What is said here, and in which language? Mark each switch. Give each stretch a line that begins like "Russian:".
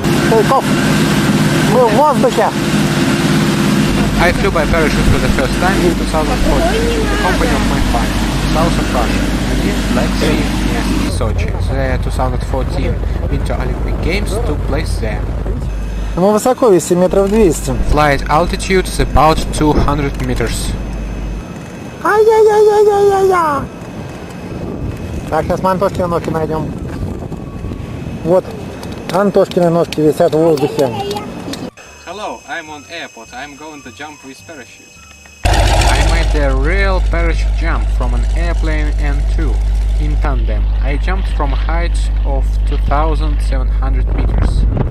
English: Take
Russian: Мы в воздухе.
English: I flew by parachute for the first time in 2014, the company of my father, south of Russia, near Black Sea, near Sochi. The 2014 Winter Olympic Games took place there.
Russian: Мы высоко висим, метров 200.
English: Flight altitude is about 200 meters. Ай-яй-яй-яй-яй-яй!
Russian: Так, сейчас мы Антошкины ножки найдем. Вот, Антошкины ножки висят в воздухе.
English: Hello, I'm on airport. I'm going to jump with parachute. I made a real parachute jump from an airplane N2 in tandem. I jumped from a height of 2,700 meters.